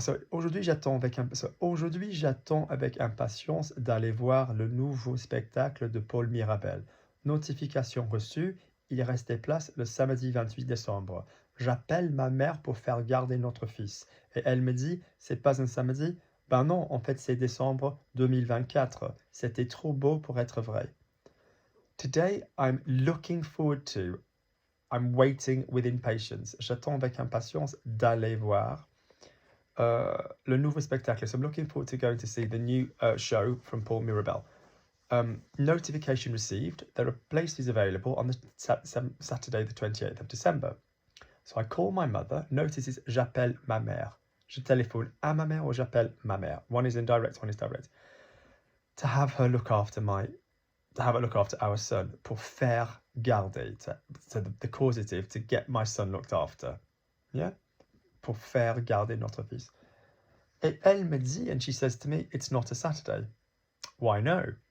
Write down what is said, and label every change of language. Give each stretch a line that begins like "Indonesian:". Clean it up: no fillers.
French: Aujourd'hui, j'attends avec impatience d'aller voir le nouveau spectacle de Paul Mirabel. Notification reçue, il reste des places le samedi 28 décembre. J'appelle ma mère pour faire garder notre fils. Et elle me dit, c'est pas un samedi? Ben non, en fait, c'est décembre 2024. C'était trop beau pour être vrai.
English: Today, I'm waiting with impatience.
French: J'attends avec impatience d'aller voir le nouveau spectacle.
English: So I'm looking forward to going to see the new show from Paul Mirabel. Notification received. There are places available on the Saturday, the 28th of December. So I call my mother.
French: Notices j'appelle ma mère. Je téléphone à ma mère ou j'appelle ma mère.
English: One is indirect, one is direct. To have her look after our son,
French: pour faire garder,
English: so the causative, to get my son looked after, yeah,
French: pour faire garder notre fils. Et elle me dit,
English: and she says to me, it's not a Saturday. Why no?